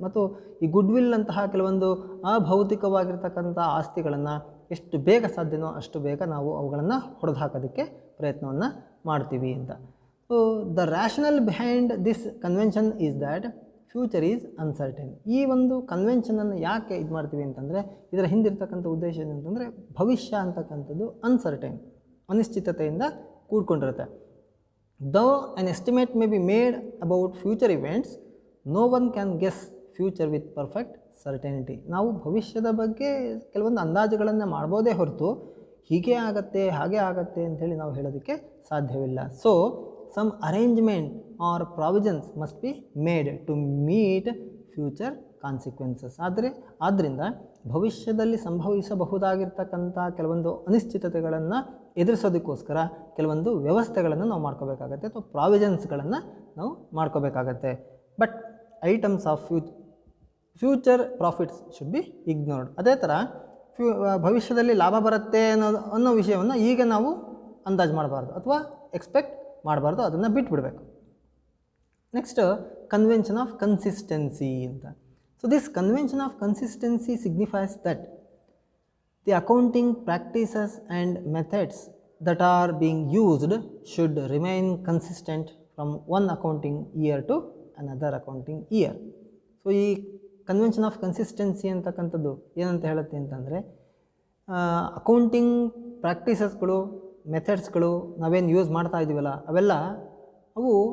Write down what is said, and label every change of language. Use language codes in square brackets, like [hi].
[kn] ಮತ್ತು ಈ good will ಅಂತಹ ಕೆಲವೊಂದು ಅಭೌತಿಕವಾಗಿರ್ತಕ್ಕಂಥ ಆಸ್ತಿಗಳನ್ನು ಎಷ್ಟು ಬೇಗ ಸಾಧ್ಯನೋ ಅಷ್ಟು ಬೇಗ ನಾವು ಅವುಗಳನ್ನು ಹೊಡೆದು ಹಾಕೋದಕ್ಕೆ ಪ್ರಯತ್ನವನ್ನು ಮಾಡ್ತೀವಿ ಅಂತ. [en] So the rational behind this convention is that future is uncertain. [kn] ಈ ಒಂದು ಕನ್ವೆನ್ಷನನ್ನು ಯಾಕೆ ಇದು ಮಾಡ್ತೀವಿ ಅಂತಂದರೆ ಇದರ ಹಿಂದಿರ್ತಕ್ಕಂಥ ಉದ್ದೇಶ ಏನಂತಂದರೆ ಭವಿಷ್ಯ ಅಂತಕ್ಕಂಥದ್ದು uncertain, ಅನಿಶ್ಚಿತತೆಯಿಂದ ಕೂಡ್ಕೊಂಡಿರುತ್ತೆ. [en] Though an estimate may be made about future events, no one can guess future with perfect certainty. [kn] ನಾವು ಭವಿಷ್ಯದ ಬಗ್ಗೆ ಕೆಲವೊಂದು ಅಂದಾಜುಗಳನ್ನು ಮಾಡ್ಬೋದೇ ಹೊರತು ಹೀಗೆ ಆಗತ್ತೆ ಹಾಗೆ ಆಗತ್ತೆ ಅಂಥೇಳಿ ನಾವು ಹೇಳೋದಕ್ಕೆ ಸಾಧ್ಯವಿಲ್ಲ. [en] So some arrangement or provisions must be made to meet future consequences. [kn] ಆದ್ದರಿಂದ ಭವಿಷ್ಯದಲ್ಲಿ ಸಂಭವಿಸಬಹುದಾಗಿರ್ತಕ್ಕಂಥ ಕೆಲವೊಂದು ಅನಿಶ್ಚಿತತೆಗಳನ್ನು ಎದುರಿಸೋದಕ್ಕೋಸ್ಕರ ಕೆಲವೊಂದು ವ್ಯವಸ್ಥೆಗಳನ್ನು ನಾವು ಮಾಡ್ಕೋಬೇಕಾಗತ್ತೆ ಅಥವಾ ಪ್ರಾವಿಷನ್ಸ್ಗಳನ್ನು ನಾವು ಮಾಡ್ಕೋಬೇಕಾಗತ್ತೆ. [en] But items of future profits should be ignored. [kn] ಅದೇ ಥರ ಭವಿಷ್ಯದಲ್ಲಿ ಲಾಭ ಬರುತ್ತೆ ಅನ್ನೋ ವಿಷಯವನ್ನು ಈಗ ನಾವು ಅಂದಾಜು ಮಾಡಬಾರ್ದು ಅಥವಾ ಎಕ್ಸ್ಪೆಕ್ಟ್ ಮಾಡಬಾರ್ದು, ಅದನ್ನು ಬಿಟ್ಬಿಡಬೇಕು. [en] Next convention of consistency ಅಂತ. So this convention of consistency signifies that the accounting practices and methods that are being used should remain consistent from one accounting year to another accounting year. [kn] So ಈ convention of consistency ಅಂತಕ್ಕಂಥದ್ದು ಏನಂತ ಹೇಳುತ್ತೆ ಅಂತಂದರೆ accounting ಪ್ರಾಕ್ಟೀಸಸ್ಗಳು, ಮೆಥಡ್ಸ್ಗಳು ನಾವೇನು use ಮಾಡ್ತಾ ಇದ್ದೀವಲ್ಲ ಅವೆಲ್ಲ ಅವು